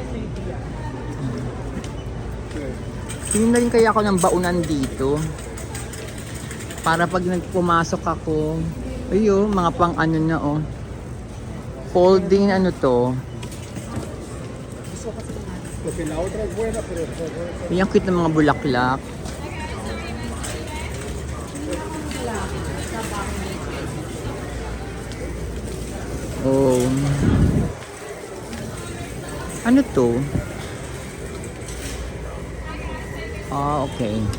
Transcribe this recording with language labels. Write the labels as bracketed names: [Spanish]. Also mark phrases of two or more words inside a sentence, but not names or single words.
[Filipino] Tingin na rin kaya ako ng baunan dito. Para pag nagpumasok ako, ayun, mga pang ano na oh. Folding ano to. [Spanish] Porque la otra es buena, pero [Filipino] Yung cute ng mga bulaklak. Oh. Ano to? Ah, okay.